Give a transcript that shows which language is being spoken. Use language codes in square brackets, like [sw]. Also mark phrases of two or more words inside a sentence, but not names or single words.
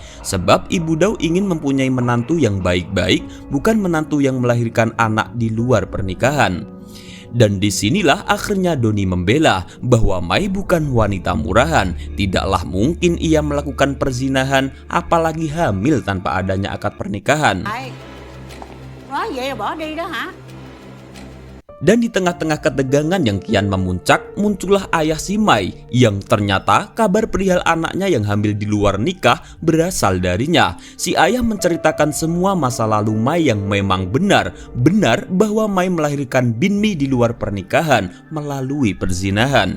[id] Sebab Ibu Dau ingin mempunyai menantu yang baik-baik, bukan menantu yang melahirkan anak di luar pernikahan. Dan disinilah akhirnya Doni membela bahwa Mai bukan wanita murahan. Tidaklah mungkin ia melakukan perzinahan, apalagi hamil tanpa adanya akad pernikahan. [vi] Nói vậy là bỏ đi đó hả? [id] Dan di tengah-tengah ketegangan yang kian memuncak, muncullah ayah si Mai yang ternyata kabar perihal anaknya yang hamil di luar nikah berasal darinya. Si ayah menceritakan semua masa lalu Mai yang memang benar bahwa Mai melahirkan Binmi di luar pernikahan melalui perzinahan.